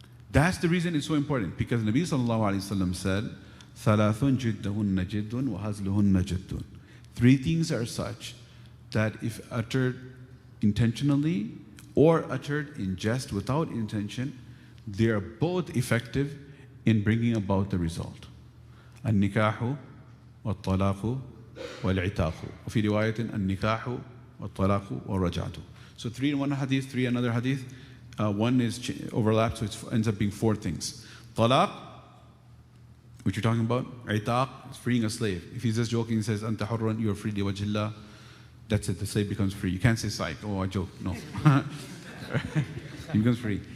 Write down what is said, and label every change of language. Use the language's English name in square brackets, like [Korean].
[English] That's the reason it's so important, because Nabi sallallahu alayhi wa sallam said, [Arabic] ثَلَاثٌ جِدَّهُنَّ جِدٌّ وَهَزْلُهُنَّ جِدٌّ. [English] Three things are such that if uttered intentionally or uttered in jest without intention, they are both effective in bringing about the result. [Arabic] النكاح والطلاق والعتاق. وفي رواية النكاح والطلاق والرجعة. [English] So three in one hadith, three another hadith. One is overlapped, so it ends up being four things. Talaq, which you're talking about. Itaq is freeing a slave. If he's just joking, he says, [Arabic] Anta hurran, [English] you are free, liwajillah. That's it, the slave becomes free. You can't say psych, oh, I joke. No. He becomes free.